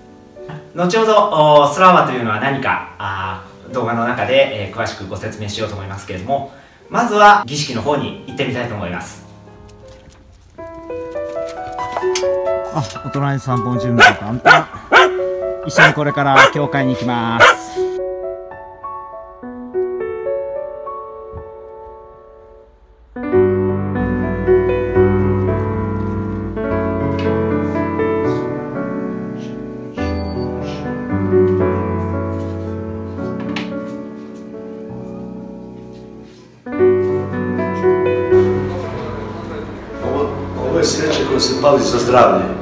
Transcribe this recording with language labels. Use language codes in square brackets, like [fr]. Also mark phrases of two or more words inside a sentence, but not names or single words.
[ja] 後ほどスラワというのは何か動画の中で、詳しくご説明しようと思いますけれども、まずは儀式の方に行ってみたいと思います。お隣散歩準備と簡単。一緒にこれから教会に行きます。 [sr] Ovo je sveće koje se pali za zdravlje.